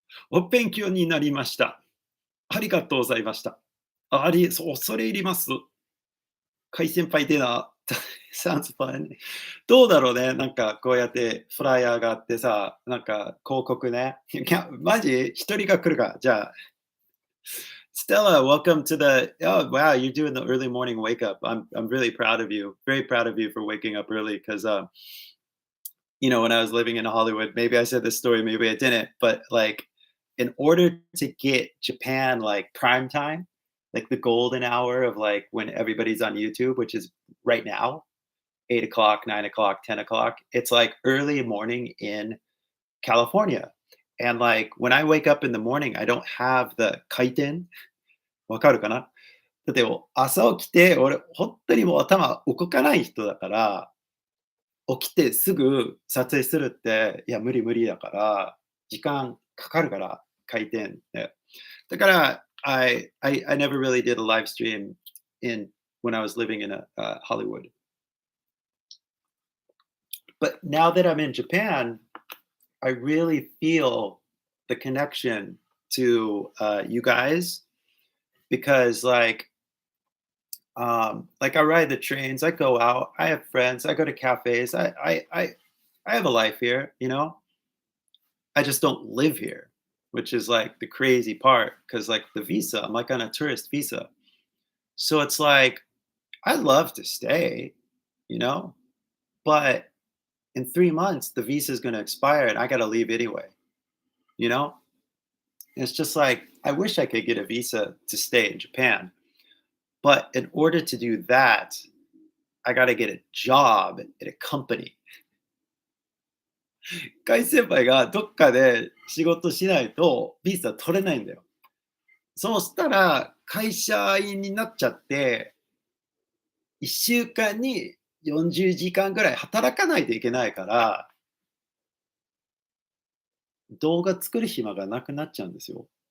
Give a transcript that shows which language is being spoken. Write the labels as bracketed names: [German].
[Japanese] お勉強になりました。ありがとうございました。恐れ入ります。海先輩でな。 [English] Sounds fun. [Japanese] どうだろうね、なんかこうやってフライヤーがあってさ、なんか広告ね。いや、マジ一人が来るか。 [English] じゃあ、Stella, welcome to the. Oh wow, you're doing the early morning wake up. I'm really proud of you. Very proud of you for waking up early because when I was living in Hollywood, maybe I said this story, maybe I didn't, but like in order to get Japan like prime time, like the golden hour of like when everybody's on YouTube, which is right now, 8 o'clock, 9 o'clock, 10 o'clock. It's like early morning in California. And like when I wake up in the morning, I don't have the kaiten. [Japanese] わかるかな？だって朝起きて、俺、本当にもう頭動かない人だから、起きてすぐ撮影するって、いや、無理無理だから、時間かかるから、回転って。 [English] だから、I never really did a live stream in when I was living in Hollywood. But now that I'm in Japan, I really feel the connection to you guys because like I ride the trains, I go out, I have friends, I go to cafes, I have a life here, you know. I just don't live here, which is like the crazy part because like the visa, I'm like on a tourist visa, so it's like I'd love to stay, you know, but in 3 months the visa is going to expire and I got to leave anyway, you know. And it's just like I wish I could get a visa to stay in Japan, but in order to do that, I got to get a job at a company. [Japanese] 外先輩がどっかで仕事しないとビザ取れないんだよ。そうしたら会社員になっちゃって、1週間に40時間ぐらい働かないといけないから、動画作る暇がなくなっちゃうんですよ。